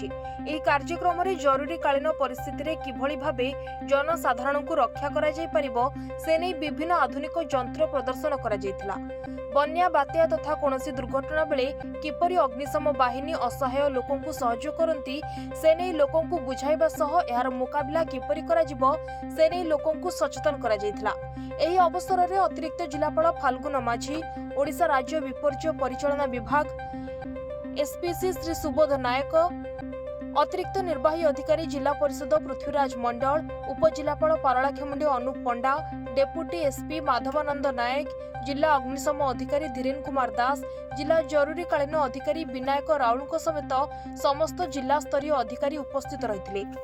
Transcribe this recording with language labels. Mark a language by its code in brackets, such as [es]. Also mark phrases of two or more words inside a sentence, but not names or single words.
[or] ଏହି କାର୍ଯ୍ୟକ୍ରମ ରେ ଜରୁରୀକାଳୀନ ପରିସ୍ଥିତି ରେ କିଭଳି ଭାବେ ଜନସାଧାରଣ କୁ ରକ୍ଷା କରା ଯାଇ ପାରିବ ସେ ନେଇ ବିଭିନ୍ନ ଆଧୁନିକ ଯନ୍ତ୍ର ପ୍ରଦର୍ଶନ କରା ଯାଉଥିଲା। ବନ୍ୟା ବାତ୍ୟା ତଥା କୌଣସି ଦୁର୍ଘଟଣା ବେଳେ କିପରି ଅଗ୍ନିଶମ ବାହିନୀ ଅସହାୟ ଲୋକଙ୍କ କୁ ସହଯୋଗ କରନ୍ତି ସେ ନେଇ ଲୋକଙ୍କ କୁ ବୁଝାଇବା ସହ ଏହାର ମୁକାବିଲା କିପରି କରା ଯିବ ସେ ନେଇ ଲୋକଙ୍କ କୁ ସଚେତନ କରା ଯାଉଥିଲା। ଏହି ଅବସର ରେ ଅତିରିକ୍ତ ଜିଲ୍ଲାପାଳ ଫାଲଗୁନ ମାଝି, ଓଡ଼ିଶା ରାଜ୍ୟ ବିପର୍ଯ୍ୟୟ ପରିଚାଳନା ବିଭାଗ ଏସପିସି ଶ୍ରୀ ସୁବୋଧ ନାୟକ, ଅତିରିକ୍ତ ନିର୍ବାହୀ ଅଧିକାରୀ ଜିଲ୍ଲା ପରିଷଦ ପୃଥ୍ୱୀରାଜ ମଣ୍ଡଳ, ଉପଜିଲ୍ଲାପାଳ ପାରଳାଖେମୁଣ୍ଡି ଅନୁପ ପଣ୍ଡା, ଡେପୁଟି ଏସପି ମାଧବାନନ୍ଦ ନାୟକ, ଜିଲ୍ଲା ଅଗ୍ନିଶମ ଅଧିକାରୀ ଧୀରେନ କୁମାର ଦାସ, ଜିଲ୍ଲା ଜରୁରୀକାଳୀନ ଅଧିକାରୀ ବିନାୟକ ରାଉଳ ସମେତ ସମସ୍ତ ଜିଲ୍ଲା ସ୍ତରୀୟ ଅଧିକାରୀ ଉପସ୍ଥିତ ରହିଥିଲେ।